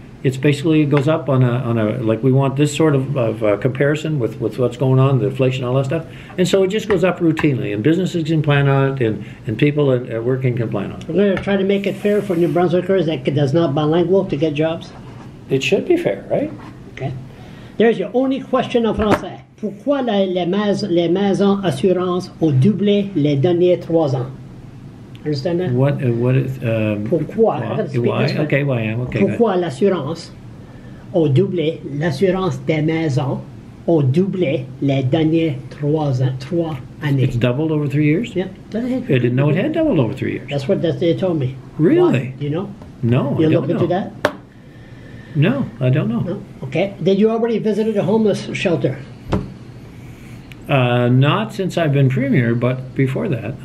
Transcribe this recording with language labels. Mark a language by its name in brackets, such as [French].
[English] It's basically, it goes up on a like we want this sort of comparison with what's going on, the inflation, all that stuff. And so it just goes up routinely, and businesses can plan on it, and people at working can plan on it. We're going to try to make it fair for New Brunswickers that does not bilingual to get jobs. It should be fair, right? Okay. There's your only question [French] en français. Pourquoi les maisons assurances ont doublé les derniers 3 ans? [English] Understand that? What is [French] Pourquoi? [English] why? Okay, why? Okay. [French] Pourquoi l'assurance ont doublé l'assurance des maisons ont doublé les dernières 3 années. [English] It's doubled over 3 years? Yeah. Go ahead. I didn't know it had doubled over 3 years. That's what they told me. Really? Why? Do you know? No, You I look don't into know. that? No, I don't know. No? Okay. Did you already visit a homeless shelter? Not since I've been premier, but before that.